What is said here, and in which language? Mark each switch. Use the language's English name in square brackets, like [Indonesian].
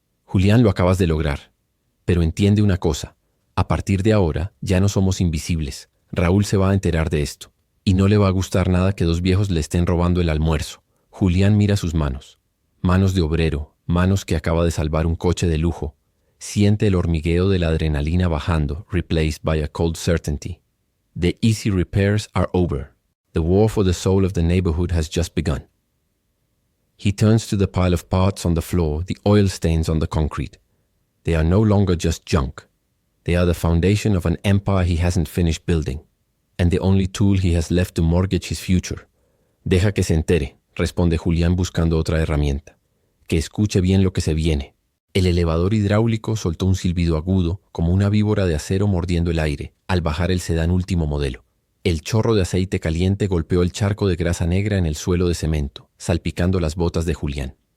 [Spanish] Julián, lo acabas de lograr. Pero entiende una cosa. A partir de ahora, ya no somos invisibles. Raúl se va a enterar de esto. Y no le va a gustar nada que 2 viejos le estén robando el almuerzo. Julián mira sus manos. Manos de obrero, manos que acaba de salvar un coche de lujo. Siente el hormigueo de la adrenalina bajando, [English] replaced by a cold certainty. The easy repairs are over. The war for the soul of the neighborhood has just begun. He turns to the pile of parts on the floor, the oil stains on the concrete. They are no longer just junk. They are the foundation of an empire he hasn't finished building, and the only tool he has left to mortgage his future. [Spanish] Deja que se entere, responde Julián buscando otra herramienta. Que escuche bien lo que se viene. El elevador hidráulico soltó un silbido agudo, como una víbora de acero mordiendo el aire, al bajar el sedán último modelo. El chorro de aceite caliente golpeó el charco de grasa negra en el suelo de cemento, salpicando las botas de Julián.